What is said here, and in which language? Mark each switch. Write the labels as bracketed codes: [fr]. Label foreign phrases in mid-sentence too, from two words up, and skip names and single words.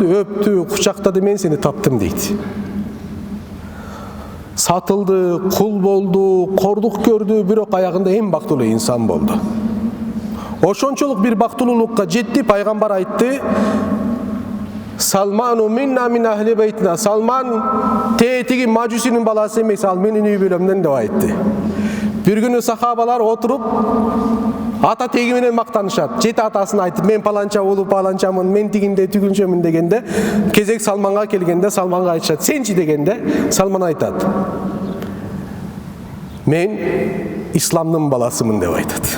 [ky] Өптү, кучактады, "Мен сени таптым" дейт. Сатылды, кул болду, кордук көрдү, бирок аягында эң бактылуу инсан болду. Ошончолук бир бактылуулукка жетти, пайгамбар айтты: [ar] "سلمان منا من أهل بيتنا". [ky] Салман тетиги мажусинин баласы эмес, ал менин үй бүлөмдөн деп айтты. Бир күнү сахабалар отуруп ата теги менен мактанышат. 7 атасын айтып, "Мен паланча улуу паланчамын, мен тигинде түгүнчөмүн" дегенде, кезек Салманга келгенде Салманга айтышат: "Сенчи" дегенде, Салман айтат: "Мен исламдын баласымын" деп айтат.